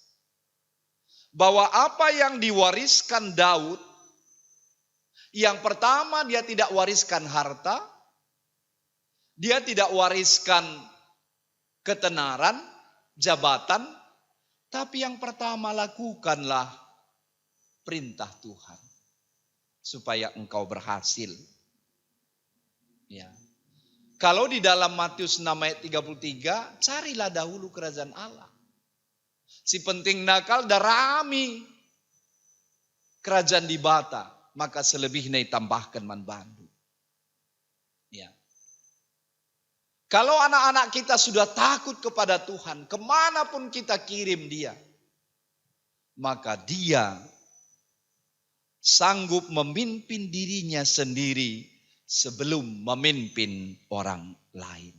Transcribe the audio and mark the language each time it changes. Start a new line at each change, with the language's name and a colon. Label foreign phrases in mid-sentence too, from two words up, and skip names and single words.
Indonesian: Bahwa apa yang diwariskan Daud, yang pertama dia tidak wariskan harta, dia tidak wariskan ketenaran, jabatan, tapi yang pertama lakukanlah perintah Tuhan. Supaya engkau berhasil. Ya. Kalau di dalam Matius 6 ayat 33, carilah dahulu kerajaan Allah.
Batak Karo: Si penting nakal darami kerajaan di bata,
Indonesian: maka selebihnya tambahkan
Batak Karo: man bandu.
Indonesian: Ya. Kalau anak-anak kita sudah takut kepada Tuhan, kemanapun kita kirim dia, maka dia sanggup memimpin dirinya sendiri sebelum memimpin orang lain.